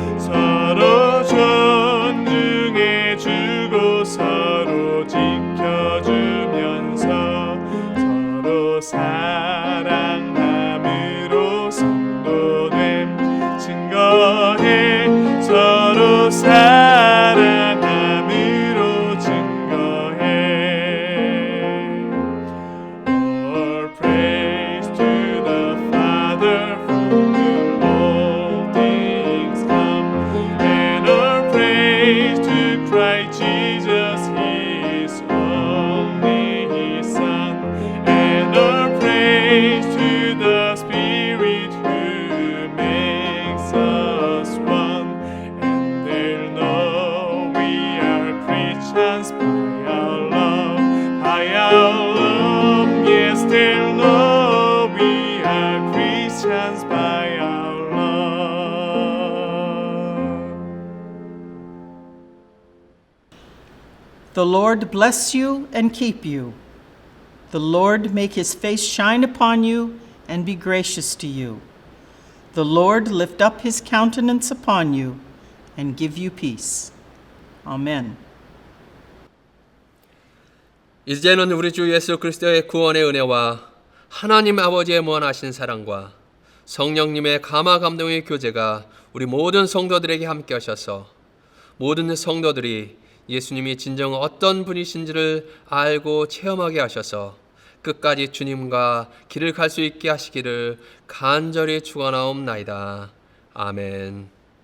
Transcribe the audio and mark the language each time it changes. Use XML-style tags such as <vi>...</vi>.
<ko>서로 존중해주고 서로 지켜주면서 서로 사랑함으로 성도됨 증거해. 서로 사랑함으로 증거해.</ko> <en>All praise to the Father from whom all things come, and all praise to Christ Jesus, His only His Son, and all praise to the Spirit who makes us one. And they'll know we are Christians by our love, by our love. Yes, they'll know we are Christians by our love. The Lord bless you and keep you. The Lord make his face shine upon you and be gracious to you. The Lord lift up his countenance upon you and give you peace. Amen.</en> <ko>이제는 우리 주 예수 그리스도의 구원의 은혜와 하나님 아버지의 무한하신 사랑과 성령님의 감화 감동의 교제가 우리 모든 성도들에게 함께 하셔서 모든 성도들이 예수님이 진정 어떤 분이신지를 알고 체험하게 하셔서 끝까지 주님과 길을 갈 수 있게 하시기를 간절히 축원하옵나이다. 아멘.</ko>